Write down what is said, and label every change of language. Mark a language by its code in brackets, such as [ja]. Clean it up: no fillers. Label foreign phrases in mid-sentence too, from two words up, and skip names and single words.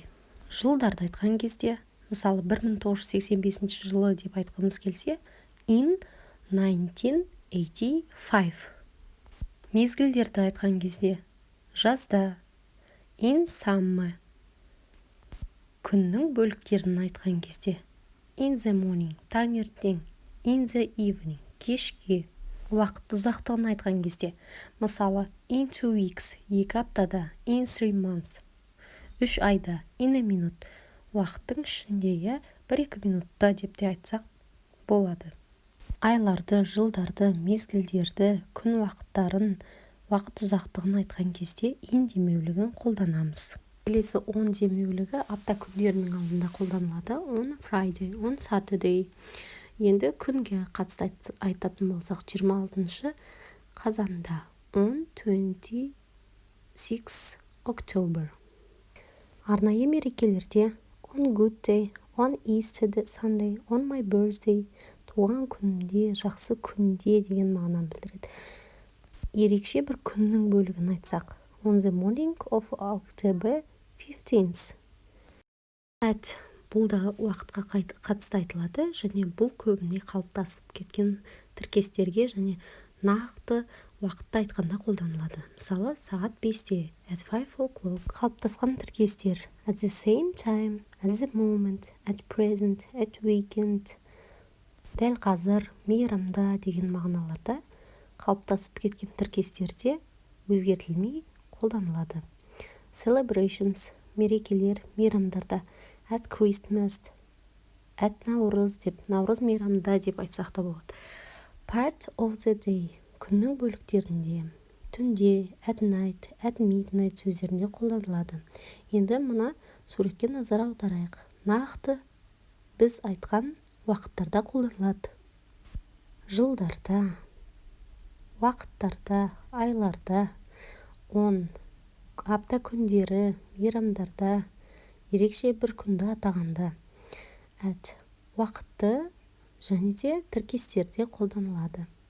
[kk] Жылдарды айтқан кезде, мысалы 1985 жылы деп айтқымыз келсе, [en] in 1985. [kk] Мезгілдерді айтқан кезде, жазда, [en] in summer. [kk] Күннің бөліктерін айтқан кезде, [en] in the morning, таңертең, in the evening, [kk] кешке. Уақыт ұзақтығын айтқан кезде, мысалы, [en] in 2 weeks, 2 аптада, in 3 months, 3 айда, in a minute, [kk] уақыттың ішінде 1-2 минутта деп те айтсақ болады. Айларды, жылдарды, мезгілдерді, күн уақыттарын, уақыт ұзақтығын айтқан кезде in демеулігін қолданамыз. Келесі on демеулігі апта күндерінің алдында қолданылады. [en] On Friday, on Saturday. [kk] Енді күнге қатысты айтатын болсақ, 26 қазанда, [en] on 26 October. [kk] Арнайы мерекелерде [en] on good day, on Easter Sunday, on my birthday, [kk] туған күнде, жақсы күнде деген мағынаны білдіреді. Ерекше бір күннің бөлігін айтсақ, [en] on the morning of October 15th. [kk] At бұл да уақытқа қатысты айтылады және бұл көбіне қалыптасып кеткен тіркестерге және нақты уақытты айтқанда қолданылады. Мысалы, сағат 5-те, [en] at 5 o'clock. [kk] Қалыптасқан тіркестер [en] at the same time, at the moment, at present, at weekend. [kk] Дәл қазір, мейрамда деген мағыналарда қалыптасып кеткен тіркестерде өзгертілмей қолданылады. Celebrations, мерекелер, мейрамдарда [en] at Christmas, [kk] at Наурыз деп, Наурыз мейрамда деп айтсақ та болады. [en] Part of the day, [kk] күннің бөліктерінде, түнде, [en] at night, at midnight [kk] сөздерінде қолданылады. Енді мұна суретке назар аударайық. Нақты біз айтқан уақыттарда қолданылады. Жылдарда, уақыттарда, айларда, on, апта күндері, мейрамдарда, ерекше бір күнді атағанда, at, уақытты және де тіркестерде қолданылады.